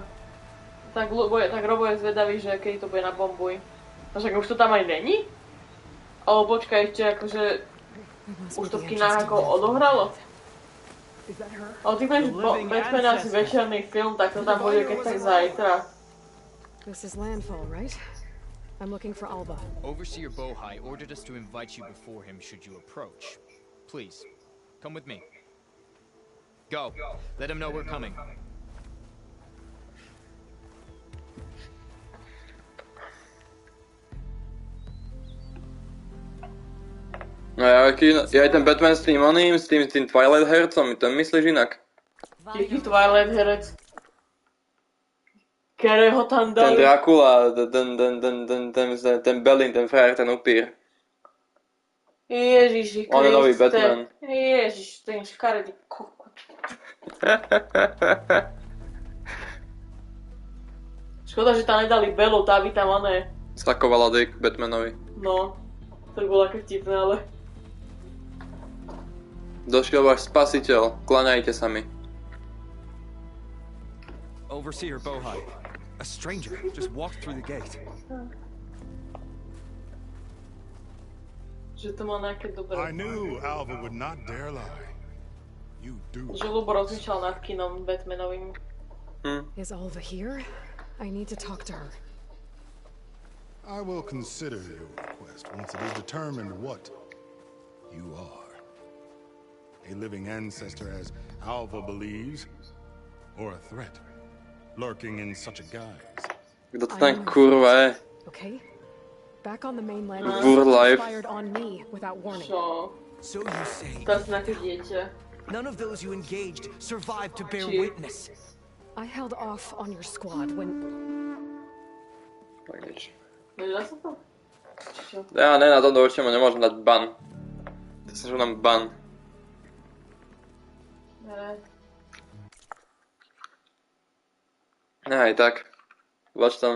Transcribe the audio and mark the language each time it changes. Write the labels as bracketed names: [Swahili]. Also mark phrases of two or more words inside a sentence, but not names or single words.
[Slovak] Tak Robo je zvedavý, že keď to bude na bombuj. A však už to tam aj není? Ale počkaj ešte, akože už to v kinách ako odohralo? Ale ty budeš Batman asi večerný film, tak to tam bude keď tak zajtra. [English] This is landfall, right? I'm looking for Alba. Overseer Bohai ordered us to invite you before him should you approach. Please, come with me. Go. Let him know we're coming. [Slovak] No ja aj ten Batman s tým oným, s tým Twilight hercom, ten myslíš inak? Jaký Twilight herec? Ktorého tam Ten dali? Dracula, ten Belin, ten frajer, ten upír. Ježiši Kriste. On je nový Batman. Ježiš, ten škaredý kokot. Škoda, že tam nedali Belu, tá by tam oné. Sakovala dick Batmanovi. No, to by bolo ako vtipné, ale... Došiel váš spasiteľ, klaňajte sa mi. [English] Overseer Bohai. A stranger just walked through the gate. [Slovak] Že to má nejaké dobré. [English] I knew Alva would not dare lie. You do. [Slovak] Že Lubo rozmýšľal nad kinom Batmanovým. [English] Is Alva here? I need to talk to her. I will consider your request once it is determined what you are. A living ancestor, as Alva believes, or a threat lurking in such a guise. [Slovak] Kto to tam kurva je? [English] Okay? Back on the mainland, Burlife. fired on me without warning. [Slovak] Čo? [English] So you say [Slovak] To asi nejaké dieťa. [English] none of those you engaged survived to bear [Slovak] Či- [English] witness? I held off on your squad when... [Slovak] Tak nič. Nedá sa to? Čo? Ja ne, na tomto určite mu nemôžem dať ban. To sa nám ban. Ne. Aj tak. Vač tam.